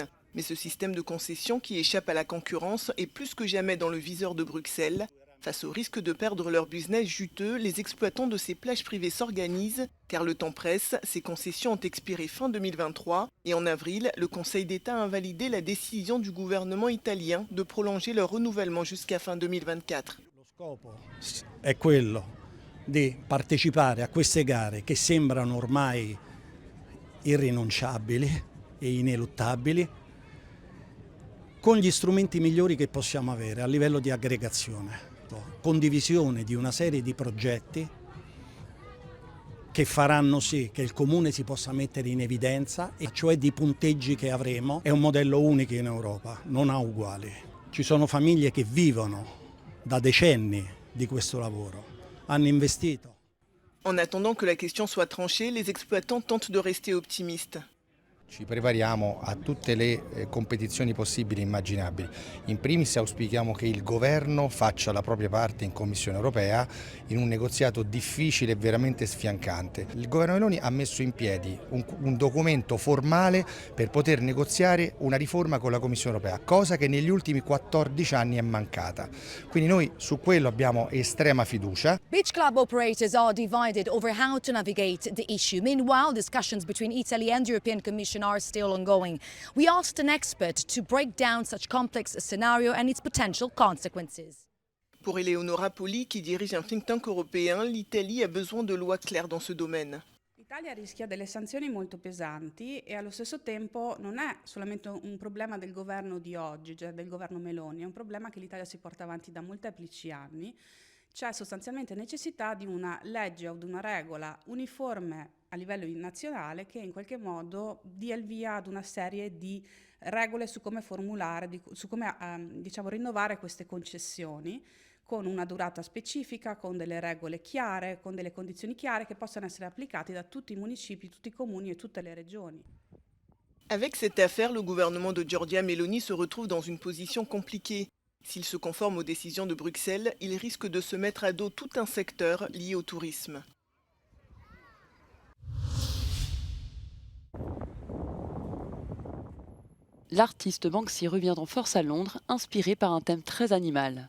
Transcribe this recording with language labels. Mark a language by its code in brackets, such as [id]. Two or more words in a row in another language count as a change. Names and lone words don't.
[fr] Mais ce système de concession qui échappe à la concurrence est plus que jamais dans le viseur de Bruxelles. Face au risque de perdre leur business juteux, les exploitants de ces plages privées s'organisent, car le temps presse, ces concessions ont expiré fin 2023, et en avril, le Conseil d'État a invalidé la décision du gouvernement italien de prolonger leur renouvellement jusqu'à fin 2024. [it] Lo scopo è quello di partecipare a queste gare che sembrano ormai irrinunciabili e ineluttabili, con gli strumenti migliori che possiamo avere a livello di aggregazione. Condivisione di una serie di progetti che faranno sì che il comune si possa mettere in evidenza, e cioè di punteggi che avremo. È un modello unico in Europa, non ha uguali. Ci sono famiglie che vivono da decenni di questo lavoro, hanno investito. [fr] En attendant que la question soit tranchée, les exploitants tentent de rester optimistes. [it] Ci prepariamo a tutte le competizioni possibili e immaginabili. In primis auspichiamo che il governo faccia la propria parte in Commissione europea in un negoziato difficile e veramente sfiancante. Il governo Meloni ha messo in piedi un documento formale per poter negoziare una riforma con la Commissione europea, cosa che negli ultimi 14 anni è mancata. Quindi noi su quello abbiamo estrema fiducia. [en] Beach club operators are divided over how to navigate the issue. Meanwhile, discussions between Italy and the European Commission are still ongoing. We asked an expert to break down such complex scenario and its potential consequences. [fr] Pour Eleonora Poli, qui dirige un [en] think tank [fr] européen, l'Italie a besoin de lois claires dans ce domaine. [it] L'Italia rischia delle sanzioni molto pesanti e allo stesso tempo non è solamente un problema del governo di oggi, cioè del governo Meloni, è un problema che l'Italia si porta avanti da molteplici anni. C'è sostanzialmente necessità di una legge o di una regola uniforme a livello nazionale che in qualche modo dia il via ad una serie di regole su come formulare, su come rinnovare queste concessioni con una durata specifica, con delle regole chiare, con delle condizioni chiare che possano essere applicate da tutti i municipi, tutti i comuni e tutte le regioni. [fr] Avec cette affaire, le gouvernement de Giorgia Meloni se retrouve dans une position compliquée. S'il se conforme aux décisions de Bruxelles, il risque de se mettre à dos tout un secteur lié au tourisme. L'artiste Banksy revient en force à Londres, inspiré par un thème très animal.